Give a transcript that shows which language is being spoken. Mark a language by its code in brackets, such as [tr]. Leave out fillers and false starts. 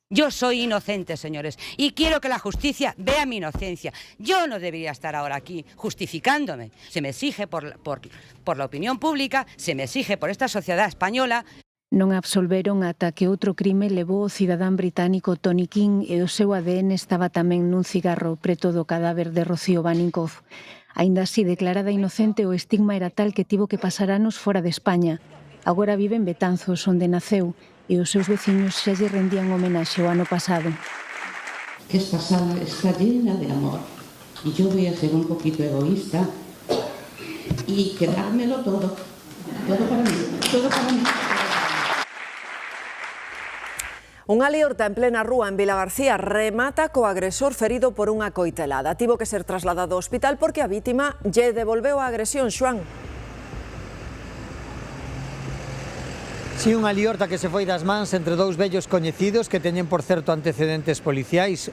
[es] Yo soy inocente, señores, y quiero que la justicia vea mi inocencia. Yo no debería estar ahora aquí justificándome. Se me exige por la opinión pública, se me exige por esta sociedad española. [gl] Non absolveron ata que outro crime levou o cidadán británico Tony King e o seu ADN estaba tamén nun cigarro preto do cadáver de Rocío Baninkoff. Aínda así, declarada inocente, o estigma era tal que tivo que pasar anos fora de España. Agora vive en Betanzos, onde naceu, e os seus veciños xa lle rendían homenaxe o ano pasado. [es] Esta sala está llena de amor y yo voy a ser un poquito egoísta y quedármelo todo para mí, todo para mí. [gl] Unha liorta en plena rúa en Vilagarcía remata co agresor ferido por unha coitelada. Tivo que ser trasladado ao hospital porque a vítima lle devolveu a agresión, Xoán. Si, unha liorta que se foi das mans entre dous vellos coñecidos que teñen, por certo, antecedentes policiais.